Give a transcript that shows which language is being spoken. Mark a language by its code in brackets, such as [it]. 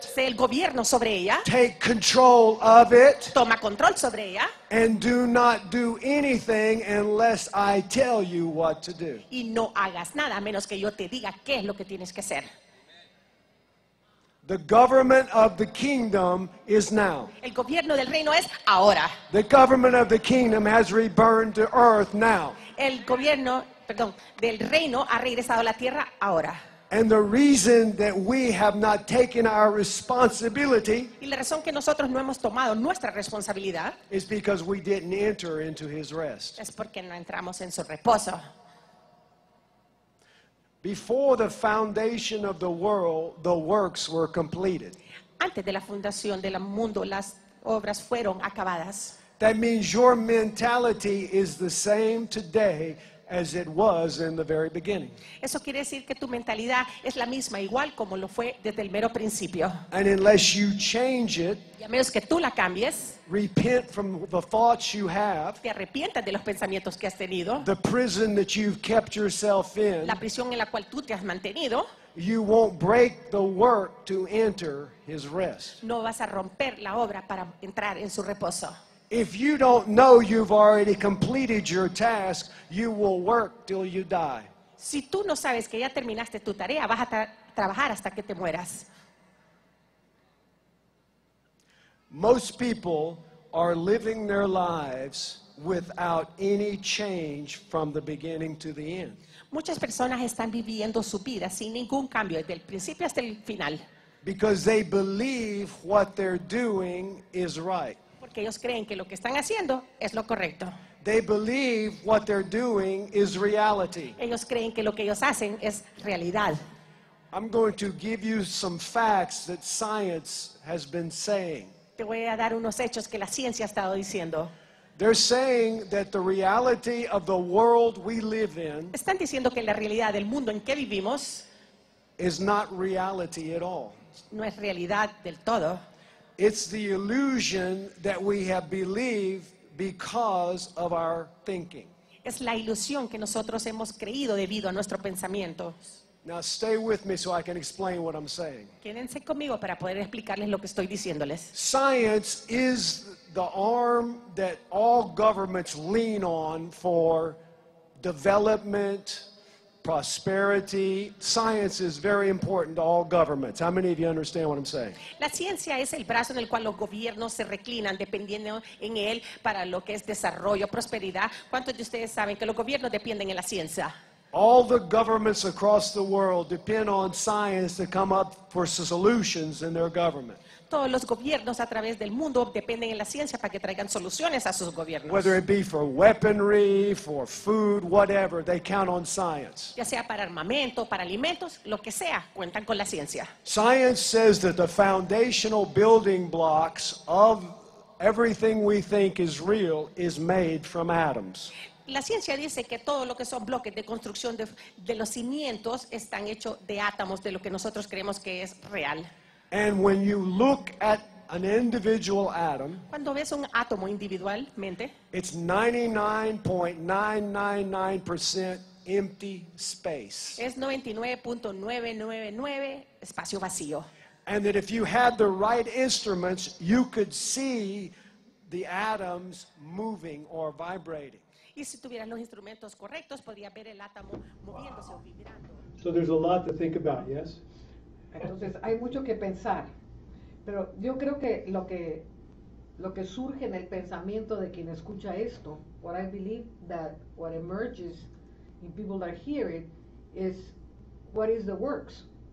[es] sé el gobierno sobre ella, [en] take control of it, [es] toma control sobre ella [en] and do not do anything unless I tell you what to do. [es] y no hagas nada a menos que yo te diga qué es lo que tienes que hacer. [en] The government of the kingdom is now. [es] El gobierno del reino es ahora. [en] The government of the kingdom has returned to earth now. [es] El gobierno, del reino ha regresado a la tierra ahora. [en] And the reason that we have not taken our responsibility [es] Y la razón que nosotros no hemos tomado nuestra responsabilidad [en] is because we didn't enter into his rest. [es] es porque no entramos en su reposo. [en] Before the foundation of the world, the works were completed. [es] Antes de la fundación del mundo, las obras fueron acabadas. [en] That means your mentality is the same today as it was in the very beginning. [es] Eso quiere decir que tu mentalidad es la misma, igual como lo fue desde el mero principio. [en] And unless you change it, [es] Y a menos que tú la cambies, [en] repent from the thoughts you have, [es] te arrepientas de los pensamientos que has tenido, [en] the prison that you've kept yourself in, [es] la prisión en la cual tú te has mantenido, [en] you won't break the work to enter his rest. [es] no vas a romper la obra para entrar en su reposo. [en] If you don't know you've already completed your task, you will work till you die. [es] Si tú no sabes que ya terminaste tu tarea, vas a trabajar hasta que te mueras. [en] Most people are living their lives without any change from the beginning to the end. [es] Muchas personas están viviendo su vida sin ningún cambio, desde el principio hasta el final, [en] Because they believe what they're doing is right. [es] porque ellos creen que lo que están haciendo es lo correcto. [en] They believe what they're doing is reality. [es] Ellos creen que lo que ellos hacen es realidad. [en] I'm going to give you some facts that science has been saying. [es] Te voy a dar unos hechos que la ciencia ha estado diciendo. [en] They're saying that the reality of the world we live in [es] Están diciendo que la realidad del mundo en que vivimos [en] is not reality at all. [es] no es realidad del todo. [en] It's the illusion that we have believed because of our thinking. [es] Es la ilusión que nosotros hemos creído debido a nuestro pensamiento. [en] Now stay with me so I can explain what I'm saying. [es] Quédense conmigo para poder explicarles lo que estoy diciéndoles. [en] Science is the arm that all governments lean on for development, prosperity. Science is very important to all governments. How many of you understand what I'm saying? [es] La ciencia es el brazo en el cual los gobiernos se reclinan dependiendo en él para lo que es desarrollo, prosperidad. ¿Cuántos de ustedes saben que los gobiernos dependen en la ciencia? [en] All the governments across the world depend on science to come up for solutions in their government. [es] Todos los gobiernos a través del mundo dependen en la ciencia para que traigan soluciones a sus gobiernos. [en] Whether it be for weaponry, for food, whatever, they count on science. [es] Ya sea para armamento, para alimentos, lo que sea, cuentan con la ciencia. [en] Science says that the foundational building blocks of everything we think is real is made from atoms. [es] La ciencia dice que todo lo que son bloques de construcción de los cimientos están hechos de átomos de lo que nosotros creemos que es real. [en] And when you look at an individual atom, [es] Cuando ves un átomo individualmente, [en] it's 99.999% empty space. [es] es 99.999 espacio vacío. [en] And that if you had the right instruments, you could see the atoms moving or vibrating. [es] Y si tuvieras los instrumentos correctos, podrías ver el átomo moviéndose o vibrando. [en] So there's a lot to think about, yes? [es] Entonces hay mucho que pensar, pero yo creo que lo que surge en el pensamiento de quien escucha esto, [en] what I believe that what emerges in people that hear it is, what is the works?